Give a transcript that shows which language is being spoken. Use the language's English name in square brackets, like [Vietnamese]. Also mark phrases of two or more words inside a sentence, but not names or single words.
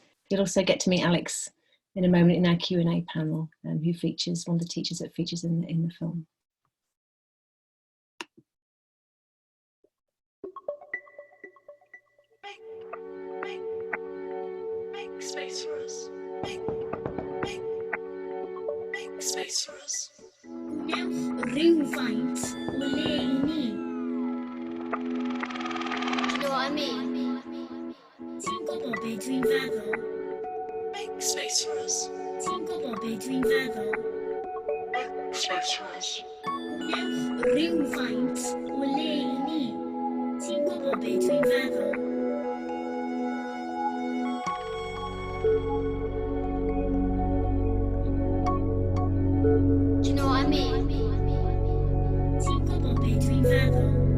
[English] You'll also get to meet Alex in a moment in our Q&A panel, who features one of the teachers that features in the film. Make space for us. Make space for us. [Welsh] Rhywfaint o leini. [English] Do you know what I mean? [Welsh] Ti'n gwybod be dwi'n feddwl? [English] Make space for us. [Welsh] Ti'n gwybod be dwi'n feddwl? [English] Make space for us. [Welsh] Rhywfaint o leini. Ti'n gwybod be dwi'n feddwl? [English] Do you know what I mean? [Welsh] Ti'n gwybod be dwi'n feddwl?